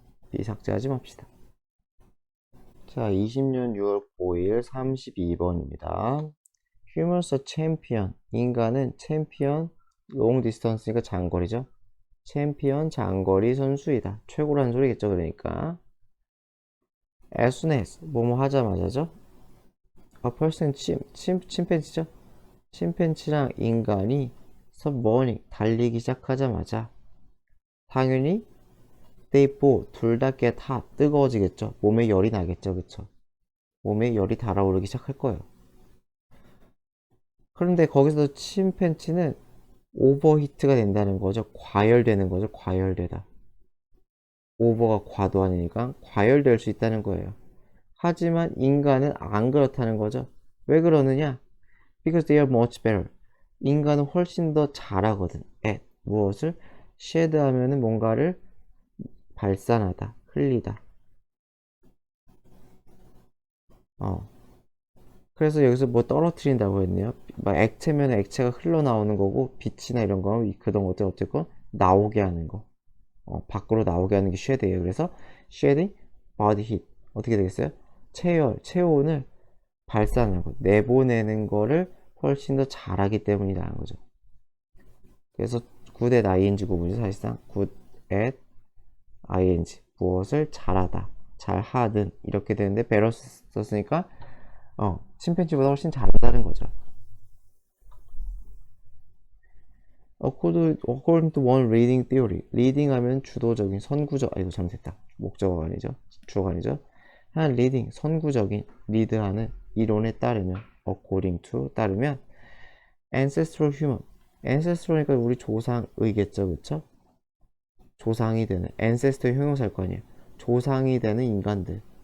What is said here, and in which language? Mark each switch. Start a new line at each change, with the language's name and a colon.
Korean: be 삭제하지 맙시다. 자, 20년 6월 9일 32번입니다.
English: Humans are champion.
Korean: 인간은 챔피언,
English: long distance
Korean: 니까 장거리죠. 챔피언 장거리 선수이다. 최고라는 소리겠죠, 그러니까.
English: As soon as,
Korean: 뭐뭐 하자마자죠.
English: A person,
Korean: 침팬지죠. 침팬지랑 인간이 submerging, 달리기 시작하자마자 당연히
English: they both,
Korean: 둘 다
English: get hot,
Korean: 뜨거워지겠죠. 몸에 열이 나겠죠, 그쵸? 몸에 열이 달아오르기 시작할 거예요. 그런데 거기서 침팬지는 오버히트가 된다는 거죠. 과열되는 거죠. 과열되다. 오버가 과도하니까 과열될 수 있다는 거예요. 하지만 인간은 안 그렇다는 거죠. 왜 그러느냐?
English: Because they are much better.
Korean: 인간은 훨씬 더 잘하거든. at 무엇을? shed 하면은 뭔가를 발산하다, 흘리다. 그래서 여기서 뭐 떨어뜨린다고 했네요. 막 액체면 액체가 흘러나오는 거고, 빛이나 이런 거, 그런 것들 어쨌건 나오게 하는 거. 밖으로 나오게 하는 게 shed예요.
English: 그래서 shedding body heat.
Korean: 어떻게 되겠어요? 체온을 발산하는 거, 내보내는 거를 훨씬 더 잘하기 때문이라는 거죠. 그래서 good at ing 부분이 사실상 good at ing, 무엇을 잘하다, 잘하든 이렇게 되는데 better 썼으니까 침팬지보다 훨씬 잘한다는 거죠.
English: According to one reading theory, reading
Korean: 하면 주도적인, 선구적, 이거 잘못했다. 목적어가 아니죠. 주어가 아니죠. 한 reading, 선구적인, 리드하는 이론에 따르면,
English: according to,
Korean: 따르면,
English: ancestral human,
Korean: ancestral이니까 우리 조상의겠죠, 그쵸? 조상이 되는, ancestor 형용사일 거 아니에요. 조상이 되는 인간들.